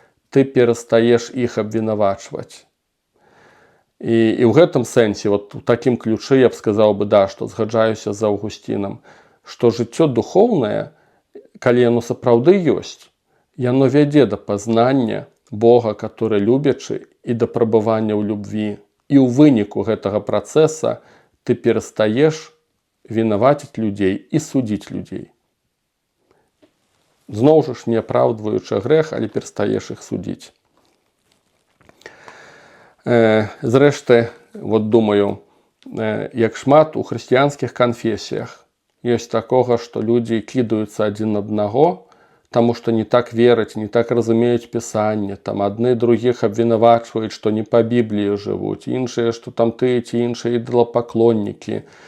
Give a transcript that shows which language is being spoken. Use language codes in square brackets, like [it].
[be] Ты перастаеш іх абвінавачваць. І ў гэтым сэнсе, у такім ключы я б сказаў бы, што згаджаюся з Аўгусцінам, што жыццё духоўнае, калі яно сапраўды ёсць, яно вядзе да пазнання Бога, который любячы, і да прабывання ў любві. І ў выніку гэтага працэса [ru] ты перестаешь винаватить людей и судить людей. [be] Зноў жа ж не апраўдваючы грэх, але перастаеш іх судзіць. Зрэшты, вот думаю, як шмат у хрысціянскіх канфесіях ёсць такога, што людзі кідаюцца адзін на аднаго, таму што не так вераць, не так разумеюць пісанне, там адны другіх абвінавачваюць, што не па Бібліі жывуць, іншыя, што там тыя ці іншыя ідалапаклоннікі.